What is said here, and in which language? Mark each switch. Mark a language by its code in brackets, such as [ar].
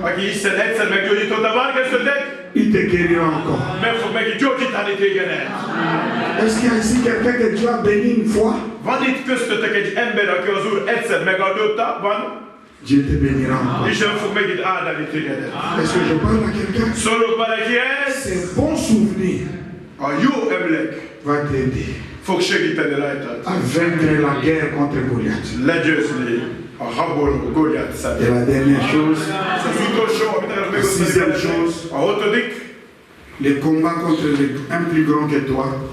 [hu] Aki Isten egyszer meggyógyította? Van köztöttek? [fr] il te guérira encore. [hu] Meg fog megint gyógyítani tégedet. [fr] Est-ce qu'il y a ici quelqu'un que Dieu a béni une fois? [hu] Van itt köztöttek egy ember, aki az Úr egyszer megáldotta? Van? [fr] Dieu te bénira encore. [hu] Isten fog megint áldani tégedet. [fr] Est-ce que je parle à quelqu'un? [hu] Szólok valakihez? [fr] Ces bons souvenirs [hu] A jó emlék [fr] va t'aider [hu] fog segíteni rajtad. [fr] à vaincre la guerre contre Goliath. [hu] Legyőzni a habol Góliát [fr] Et [hu] szemben. [fr] la dernière chose, [hu] Ez az utolsó, amit akarok megosztani [fr] Sixième [hu] veletek. [fr] chose. [hu] A hatodik, [fr] les combats contre un plus grand que toi.